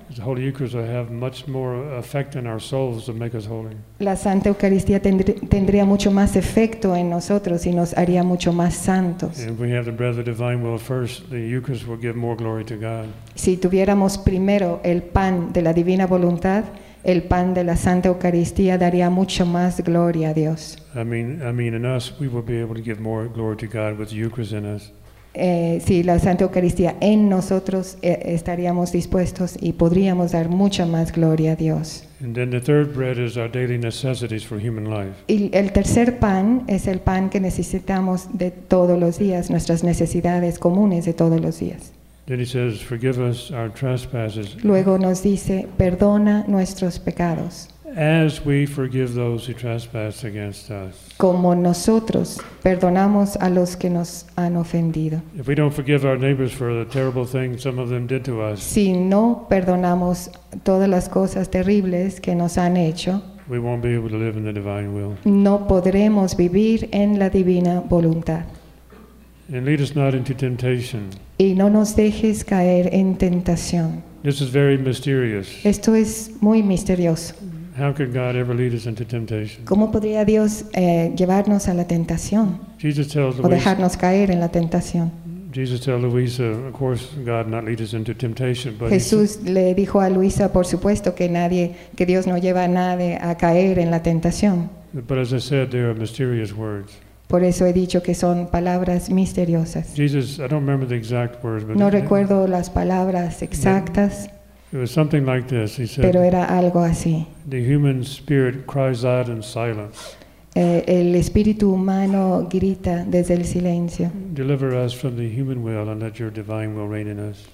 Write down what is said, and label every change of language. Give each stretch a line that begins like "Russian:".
English: The Holy Eucharist will have much more effect in our souls to make us holy.
Spanish: La Santa Eucaristía tendría mucho más efecto en nosotros y nos haría mucho más santos.
English: And if we have the bread of the divine will first, the Eucharist will give more glory to God.
Spanish: Si tuviéramos primero el pan de la divina voluntad, el pan de la Santa Eucaristía daría mucho más gloria a Dios.
English: I mean, in us, we will be able to give more glory to God with the Eucharist in us.
Spanish: Si la Santa Eucaristía en nosotros estaríamos dispuestos y podríamos dar mucha más gloria a Dios.
English: And then the third bread is our daily necessities for human life.
Spanish: Y el tercer pan es el pan que necesitamos de todos los días, nuestras necesidades comunes de todos los días.
English: Then he says, "Forgive us our trespasses."
Spanish: Luego nos dice, "Perdona nuestros pecados."
English: As we forgive those who trespass against us.
Spanish: Como nosotros perdonamos a los que nos han ofendido.
English: If we don't forgive our neighbors for the terrible things some of them did to us.
Spanish: Si no perdonamos todas las cosas terribles que nos han hecho.
English: We won't be able to live in the divine will.
Spanish: No podremos vivir en la divina voluntad.
English: And lead us not into temptation.
Spanish: Y no nos dejes caer en tentación.
English: This is very mysterious.
Spanish: Esto es muy misterioso.
English: How could God ever lead us into temptation?
Spanish: ¿Cómo podría Dios llevarnos a la tentación?
English: Jesus tells
Spanish: Luisa, o dejarnos caer en la tentación.
English: Jesus tells Luisa, of course, God not lead us into temptation, but
Spanish: Jesús le dijo a Luisa, por supuesto que Dios no lleva a nadie a caer en la tentación.
English: But as I said, there are mysterious words.
Spanish: Por eso he dicho que son palabras misteriosas.
English: Jesus, I don't remember the exact words, but
Spanish: no recuerdo las palabras exactas.
English: It was something like this, he said.
Spanish: Pero era algo así.
English: The human spirit cries out in silence.
Spanish: El espíritu humano grita desde el silencio.
English: Deliver us from the human will and let your divine will reign in us.